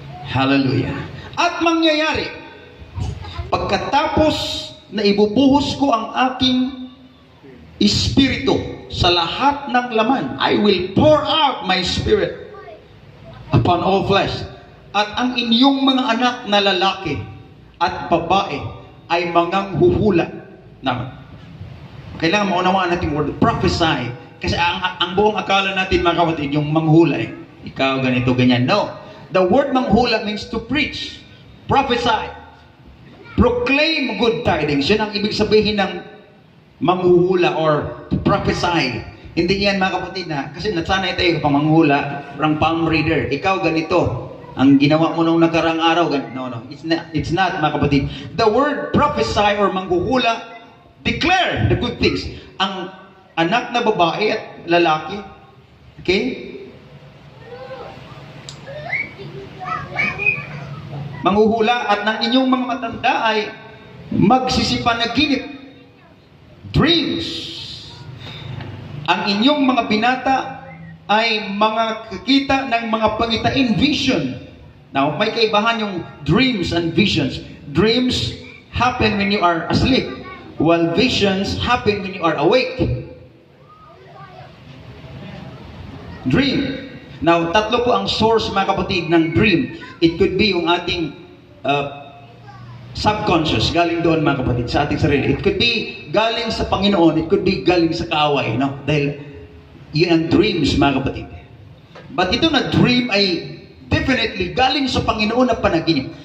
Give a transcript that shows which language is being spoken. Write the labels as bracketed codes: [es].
[tl] Hallelujah. At mangyayari, pagkatapos na ibubuhos ko ang aking Espiritu sa lahat ng laman, [en] I will pour out my Spirit upon all flesh. [tl] At ang inyong mga anak na lalaki at babae ay manganghuhula. Now, kailangan maunawaan natin word, prophesy. Kasi ang buong akala natin mga kapatid, yung manghula ikaw ganito, ganyan. [en] No. The word manghula means to preach, prophesy, proclaim good tidings. [tl] Yun ang ibig sabihin ng manghuhula or to prophesy. Hindi yan mga kapatid na, kasi nasanay tayo pang manghula, parang palm reader. Ikaw ganito, ang ginawa mo nung nakarang araw, [en] no, it's not [tl] mga kapatid. [en] The word prophesy or manghuhula, declare the good things. [tl] Ang anak na babae at lalaki, okay? Manghuhula at ng inyong mga matanda ay magsisipanaginip. Dreams. Ang inyong mga binata ay mga kakita ng mga pangitain, vision. [en] Now, [tl] may kaibahan yung [en] dreams and visions. Dreams happen when you are asleep, while visions happen when you are awake. Dream. [tl] Now, tatlo po ang source mga kapatid ng dream. [en] It could be [tl] yung ating subconscious, galing doon mga kapatid, sa ating sarili. [en] It could be [tl] galing sa Panginoon, [en] it could be [tl] galing sa kaaway, [en] no? [tl] Dahil yun ang dreams mga kapatid. But ito na dream ay definitely galing sa Panginoon na panaginip.